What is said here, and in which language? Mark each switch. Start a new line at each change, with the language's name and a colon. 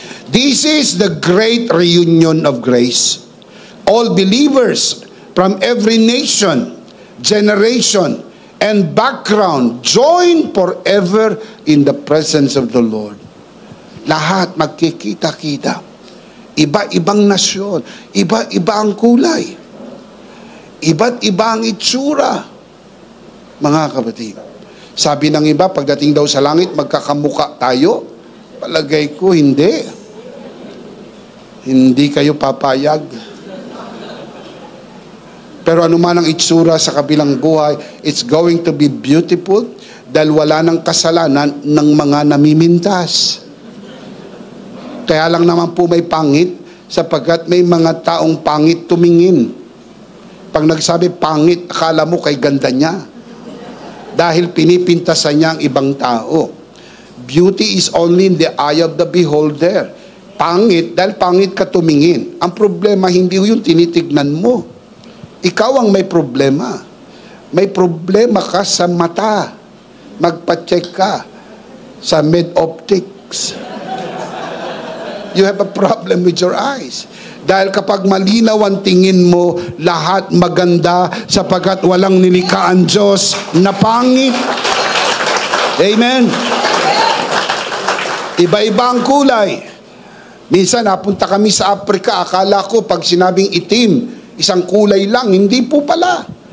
English: This is the great reunion of grace. All believers from every nation, generation, and background join forever in the presence of the Lord.
Filipino: Lahat magkikita-kita. Iba-ibang nasyon, iba-iba ang kulay, iba't iba ang itsura. Mga kapatid, sabi ng iba, pagdating daw sa langit, magkakamuka tayo. Palagay ko, hindi. Hindi kayo papayag. Pero anuman ang itsura sa kabilang buhay,
English: it's going to be beautiful.
Filipino: Dahil wala ng kasalanan ng mga namimintas. Kaya lang naman po may pangit, sapagkat may mga taong pangit tumingin. Pag nagsabi pangit, akala mo kay ganda niya. Dahil pinipintasan niya ang ibang tao.
English: Beauty is only in the eye of the beholder.
Filipino: Pangit, dahil pangit ka tumingin. Ang problema, hindi yung tinitignan mo. Ikaw ang may problema. May problema ka sa mata. Magpa-check ka sa med-optics.
English: You have a problem with your eyes.
Filipino: Dahil kapag malinaw ang tingin mo, lahat maganda sapagkat walang nilikha ang Diyos na pangit. Amen. Iba-iba ang kulay. Minsan napunta kami sa Africa, akala ko pag sinabing itim, isang kulay lang. Hindi po pala.